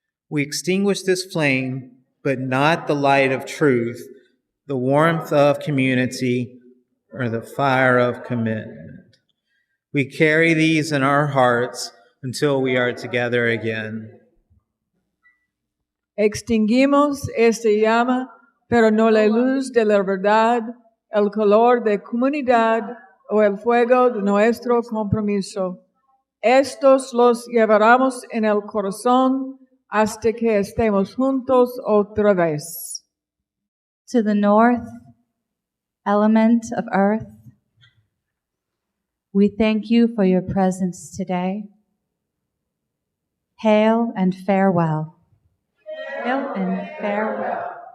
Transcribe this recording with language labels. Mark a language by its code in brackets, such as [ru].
[en] We extinguish this flame, but not the light of truth, the warmth of community, or the fire of commitment. We carry these in our hearts until we are together again. [es] Extinguimos esta llama, pero no la luz de la verdad, el color de comunidad o el fuego de nuestro compromiso. Estos los llevaremos en el corazón hasta que estemos juntos otra vez. [en] To the north, element of earth, we thank you for your presence today. Hail and farewell. Hail and farewell.